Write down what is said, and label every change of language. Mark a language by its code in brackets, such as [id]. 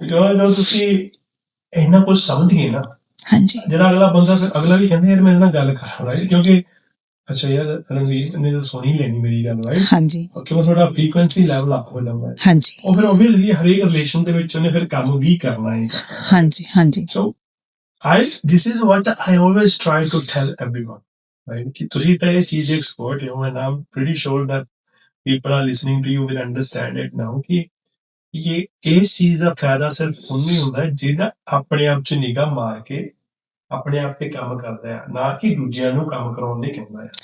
[pa] ਜਦੋਂ ਤੁਸੀਂ ਇੰਨਾ ਕੁਝ ਸਮਝ ਗਏ ਨਾ, ਹਾਂਜੀ, ਜਿਹੜਾ ਅਗਲਾ ਬੰਦਾ, ਫਿਰ ਅਗਲਾ ਵੀ ਕਹਿੰਦੇ ਯਾਰ ਮੇਰੇ ਨਾਲ ਗੱਲ ਕਰ, ਰਾਈਟ? ਕਿਉਂਕਿ ਅੱਛਾ ਯਾਰ ਰਣਵੀਰ ਨੇ ਤਾਂ ਸੁਣੀ ਲੈਣੀ ਮੇਰੀ ਗੱਲ, ਰਾਈਟ? ਹਾਂਜੀ। ਕਿਉਂਕਿ ਤੁਹਾਡਾ ਫ੍ਰੀਕੁਐਂਸੀ ਲੈਵਲ ਅਪ ਹੋ ਜਾਂਦਾ ਹੈ। ਹਾਂਜੀ। ਉਹ ਫਿਰ ਓਬਵੀਅਸਲੀ ਹਰੇਕ ਰਿਲੇਸ਼ਨ ਦੇ ਵਿੱਚ ਉਹਨੇ ਫਿਰ ਕੰਮ ਵੀ ਕਰਨਾ ਹੈ। ਹਾਂਜੀ ਹਾਂਜੀ। [en] So this is what I always try to tell everyone, right? [pa] ਕਿ ਤੁਸੀਂ ਤਾਂ ਇਹ ਚੀਜ਼ ਐਕਸਪਰਟ ਹੋ, [en] and I'm pretty sure that people are listening to you will understand it now [pa] ਕਿ ਇਸ ਚੀਜ਼ ਦਾ ਫਾਇਦਾ ਸਿਰਫ ਉਹਨੂੰ ਹੀ ਹੁੰਦਾ ਜਿਹੜਾ ਆਪਣੇ ਆਪ 'ਚ ਨਿਗਾਹ ਮਾਰ ਕੇ ਆਪਣੇ ਆਪ ਤੇ ਕੰਮ ਕਰਦਾ ਹੈ, ਨਾ ਕਿ ਦੂਜਿਆਂ ਨੂੰ ਕੰਮ ਕਰਾਉਣ ਲਈ ਕਹਿੰਦਾ ਹੈ।